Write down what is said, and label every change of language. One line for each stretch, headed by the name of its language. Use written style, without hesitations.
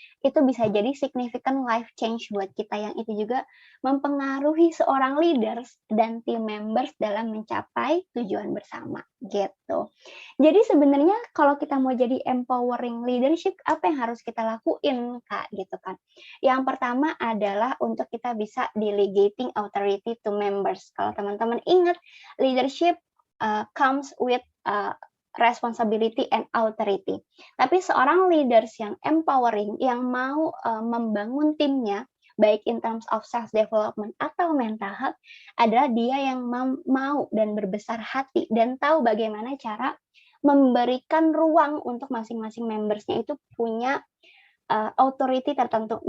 Indonesian: Itu bisa jadi
English: significant life change
Indonesian: buat kita, yang itu juga mempengaruhi seorang leaders dan team members dalam mencapai tujuan bersama, gitu. Jadi sebenarnya kalau kita mau jadi empowering leadership, apa yang harus kita lakuin, Kak, gitu kan. Yang pertama adalah untuk kita bisa
English: delegating authority to members.
Indonesian: Kalau teman-teman ingat,
English: leadership comes with responsibility and authority.
Indonesian: Tapi seorang leaders yang empowering, yang mau membangun timnya, baik
English: in terms of self development
Indonesian: atau mental health, adalah dia yang mau dan berbesar hati dan tahu bagaimana cara memberikan ruang untuk masing-masing membersnya itu punya authority tertentu.